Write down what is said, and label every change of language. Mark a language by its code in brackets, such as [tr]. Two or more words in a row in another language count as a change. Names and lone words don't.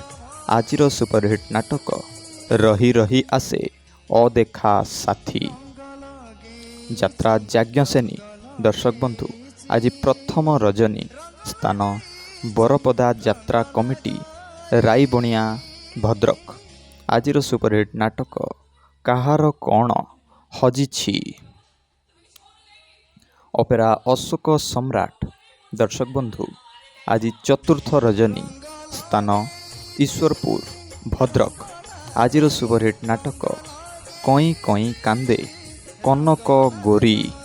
[or] ଆଜି ସୁପରହିଟ୍ ନାଟକ ରହି ରହି ଆସେ ଅଦେଖା ସାଥୀ। यात्रा याज्ञसेनी। ଦର୍ଶକ ବନ୍ଧୁ ଆଜି ପ୍ରଥମ ରଜନୀ ସ୍ଥାନ ବରପଦା ଯାତ୍ରା କମିଟି ରାଇବଣିଆ ଭଦ୍ରକ। ଆଜିର ସୁପରହିଟ୍ ନାଟକ କାହାର କ'ଣ ହଜିଛି। ଅପେରା ଅଶୋକ ସମ୍ରାଟ। ଦର୍ଶକ ବନ୍ଧୁ ଆଜି ଚତୁର୍ଥ ରଜନୀ, ସ୍ଥାନ ଈଶ୍ୱରପୁର, ଭଦ୍ରକ। ଆଜିର ସୁପରହିଟ୍ ନାଟକ କଇଁ କଇଁ କାନ୍ଦେ କନକ ଗୋରୀ।